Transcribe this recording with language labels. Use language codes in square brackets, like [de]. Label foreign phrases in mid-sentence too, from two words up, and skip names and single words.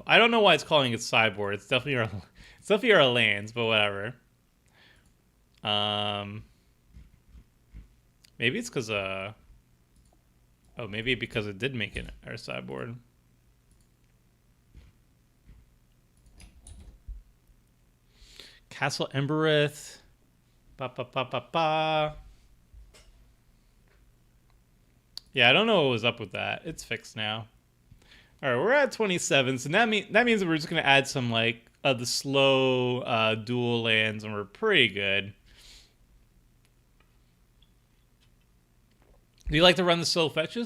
[en] I don't know why it's calling it sideboard. It's definitely our lands, but whatever. Maybe it's because maybe because it did make it our sideboard. Castle Embereth. Ba ba ba ba ba. Yeah, I don't know what was up with that. It's fixed now. All right, we're at 27, so that means that we're just gonna add some like the slow dual lands, and we're pretty good. Do you like to run the slow fetches?